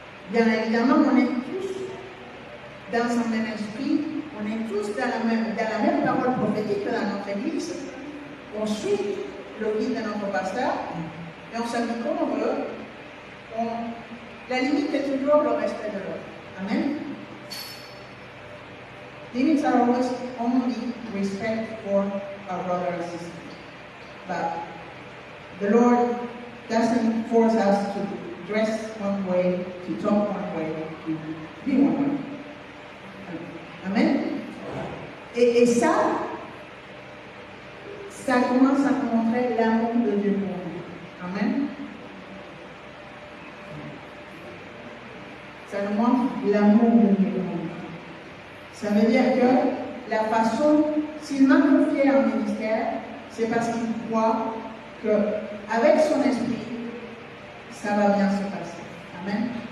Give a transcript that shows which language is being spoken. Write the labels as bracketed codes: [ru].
[fr] Bien évidemment, on est tous dans un même esprit, on est tous dans la même parole prophétique dans notre église. On suit le guide de notre pasteur et on s'habille comme on veut. La limite est toujours le respect de l'autre. Amen. [en] Limits are always only respect for our brother and sister. But the Lord doesn't force us to dress one way, to talk one way, to be one way. Amen. [fr] Et ça commence à montrer l'amour de Dieu pour nous. Amen. Ça nous montre l'amour de Dieu pour nous. Ça veut dire que la façon, s'il m'a confié un ministère, c'est parce qu'il croit qu'avec son esprit, ça va bien se passer. Amen.